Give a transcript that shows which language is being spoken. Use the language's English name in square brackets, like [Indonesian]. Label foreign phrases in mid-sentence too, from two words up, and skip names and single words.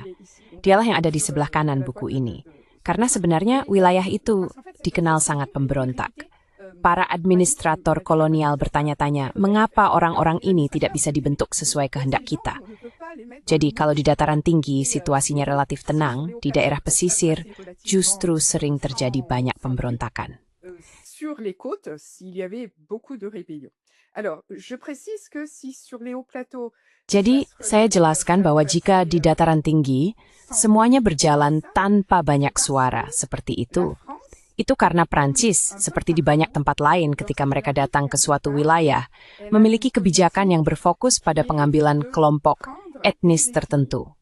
[Indonesian] Dialah yang ada di sebelah kanan buku ini. Karena sebenarnya wilayah itu dikenal sangat pemberontak. Para administrator kolonial bertanya-tanya, mengapa orang-orang ini tidak bisa dibentuk sesuai kehendak kita? Jadi kalau di dataran tinggi situasinya relatif tenang, di daerah pesisir justru sering terjadi banyak pemberontakan. [French] Sur les côtes, il y avait beaucoup de rébellions. Alors, je précise que si sur les hauts plateaux. [Indonesian] Jadi, saya jelaskan bahwa jika di dataran tinggi, semuanya berjalan tanpa banyak suara seperti itu karena Prancis, seperti di banyak tempat lain ketika mereka datang ke suatu wilayah, memiliki kebijakan yang berfokus pada pengambilan kelompok etnis tertentu.